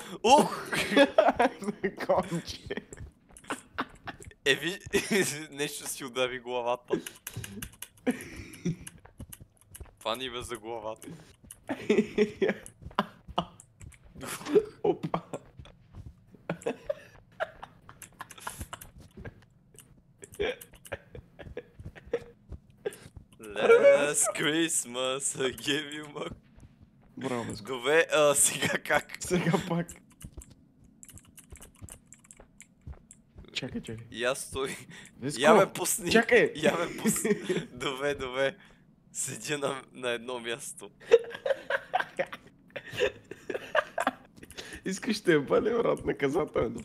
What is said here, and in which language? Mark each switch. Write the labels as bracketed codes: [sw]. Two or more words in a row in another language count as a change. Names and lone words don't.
[bg] Ух! Конче. Нещо си удари главата. Фани ме за главата. Опа. [en] Last Christmas I gave you my... [bg] Браво, Веско. Добре, сега как? Сега пак. Чакай, чакай. Я стой. Веско, Я ме пусни. чакай. Я ме пусни. Добре. Седя на едно място. Искаш да я бъде, брат, наказателно.